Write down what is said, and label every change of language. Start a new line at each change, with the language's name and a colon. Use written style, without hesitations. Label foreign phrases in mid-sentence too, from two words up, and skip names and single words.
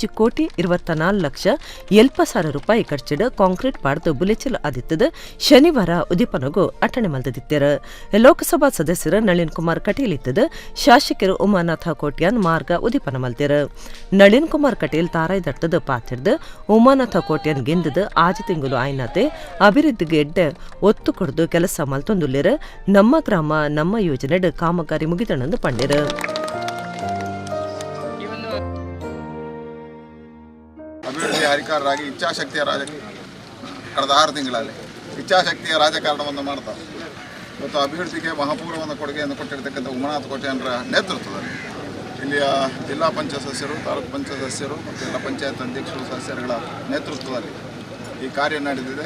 Tulu: 1,24,70,000 ರೂಪಾಯಿ ಖರ್ಚಿಡ ಕಾಂಕ್ರೀಟ್ ಪಾಡ್ದು ಬುಲಿಚಲ್ ಆದಿತ್ತದ ಶನಿವಾರ ಉದಿಪನಗು ಅಟಣೆ ಮಲ್ದಿತ್ತೇರ ಲೋಕಸಭಾ ಸದಸ್ಯರ ನಳಿನ್ ಕುಮಾರ್ ಕಟೀಲ್ ಇತ್ತದ ಶಾಸಕರು ಉಮಾನಾಥ ಕೋಟ್ಯಾನ್ ಮಾರ್ಗ ಉದಿಪನ ಮಲ್ತೇರ ನಳಿನ್ ಕುಮಾರ್ ಕಟೀಲ್ ತಾರಾಯ್ ದಟ್ಟದ ಪಾತಿರ್ದ ಉಮಾನಾಥ ಕೋಟ್ಯಾನ್ ಗೆಂದದ ಆಜಿ ತಿಂಗಳು ಆಯ್ನಾತೆ ಅಭಿವೃದ್ಧಿಗೆ ಎಡ್ಡೆ ಒತ್ತು ಕೊಡ್ದು ಕೆಲಸ ಮಲ್ತೊಂದುಲ್ಲೇರ ನಮ್ಮ ಗ್ರಾಮ ನಮ್ಮ ಯೋಜನೆಡು ಕಾಮಗಾರಿ ಮುಗಿದಣಂದು ಪಂಡಿರ
Kannada: ಅಭಿವೃದ್ಧಿ ಅಧಿಕಾರರಾಗಿ ಇಚ್ಛಾಶಕ್ತಿಯ ಕಳೆದ 6 ತಿಂಗಳಲ್ಲಿ ಇಚ್ಛಾಶಕ್ತಿಯ ರಾಜಕಾರಣವನ್ನು ಮಾಡ್ತಾರೆ. ಇವತ್ತು ಅಭಿವೃದ್ಧಿಗೆ ಮಹಾಪೂರ್ವವನ್ನು ಕೊಡುಗೆಯನ್ನು ಕೊಟ್ಟಿರತಕ್ಕಂಥ ಉಮಾನಾಥ ಕೋಟ್ಯಾನ್ರ ನೇತೃತ್ವದಲ್ಲಿ ಇಲ್ಲಿಯ ಜಿಲ್ಲಾ ಪಂಚಾಯತ್ ಸದಸ್ಯರು, ತಾಲೂಕು ಪಂಚಾಯತ್ ಸದಸ್ಯರು ಮತ್ತು ಜಿಲ್ಲಾ ಪಂಚಾಯತ್ ಅಧ್ಯಕ್ಷರು ಸದಸ್ಯರುಗಳ ನೇತೃತ್ವದಲ್ಲಿ ಈ ಕಾರ್ಯ ನಡೆದಿದೆ.